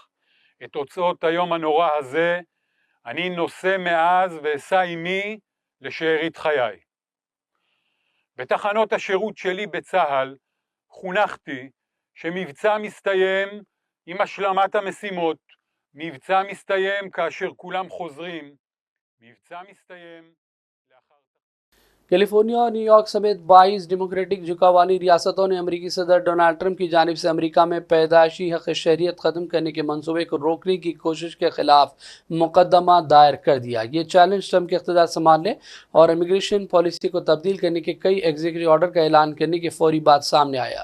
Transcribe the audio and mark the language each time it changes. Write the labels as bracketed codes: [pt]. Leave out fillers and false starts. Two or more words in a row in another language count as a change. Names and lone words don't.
[he] את תוצאות היום הנורא הזה אני נושא מאז ואשא עימי לשארית חיי. בתחנות השירות שלי בצה"ל חונכתי שמבצע מסתיים עם השלמת המשימות, מבצע מסתיים כאשר כולם חוזרים, מבצע מסתיים לאחר... [ur] کیلیفورنیا اور نیویارک سمیت 22 ڈیموکریٹک جکاوانی ریاستوں نے امریکی صدر ڈونلڈ ٹرمپ کی جانب سے امریکہ میں پیدائشی حق شہریت ختم کرنے کے منصوبے کو روکنے کی کوشش کے خلاف مقدمہ دائر کر دیا. یہ چیلنج ٹرمپ کے اقتدار سنبھالنے اور [en] immigration policy [ur] کو تبدیل کرنے کے کئی [en] executive order [ur] کا اعلان کرنے کے فوری بعد سامنے آیا.